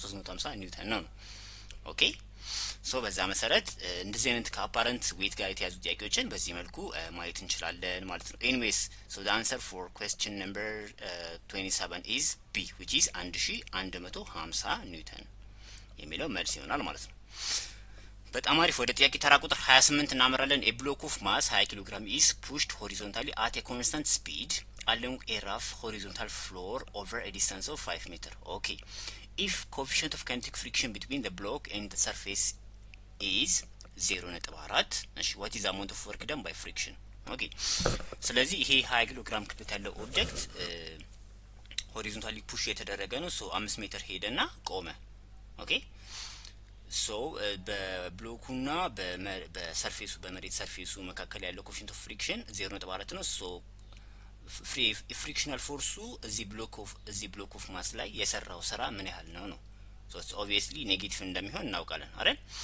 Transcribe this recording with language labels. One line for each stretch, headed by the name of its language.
Amharic: 350 ኒውተን ነው። ኦኬ ሶ በዛ መሰረት እንደዚህ አይነት ከአፓረንት ዌይት ጋር የተያዙ ጥያቄዎችን በዚህ መልኩ ማየት እንችላለን ማለት ነው። ኤኒዌይስ ሶ
English: the answer for question number 27 is B
Amharic: which is 1150 ኒውተን የሚለው መልስ ይሆናል ማለት ነው። በጣም አሪፍ። ወደ ጥያቄ ተራ ቁጥር 28 እናመራለን።
English: a block of mass 20 kg is pushed horizontally at a constant speed along a rough horizontal floor over a distance of 5 meter. Okay, if coefficient of kinetic friction between the block and the surface is 0.4, what is the amount of work done by friction?
Amharic: Okay, ስለዚህ ይሄ 20 ኪሎ ግራም ክብደት ያለው ኦብጀክት ሆሪዞንታሊ ፑሽ የተደረገ ነው። ሶ 5 ሜትር ሄደና ቆመ። ኦኬ ሶ በብሎኩና በሰርፌሱ በመሬት ሰርፌሱ መካከል ያለው ኮኤፊሽንት ኦፍ ፍሪክሽን 0.4 ነው። ሶ ፍሪክሽናል ፎርሱ እዚህ ብሎክ ኦፍ ማስ ላይ የሰራው ስራ ምን ያህል ነው ነው። ሶ ኦብቪየስሊ ኔጌቲቭ እንደሚሆን እናውቃለን አይደል?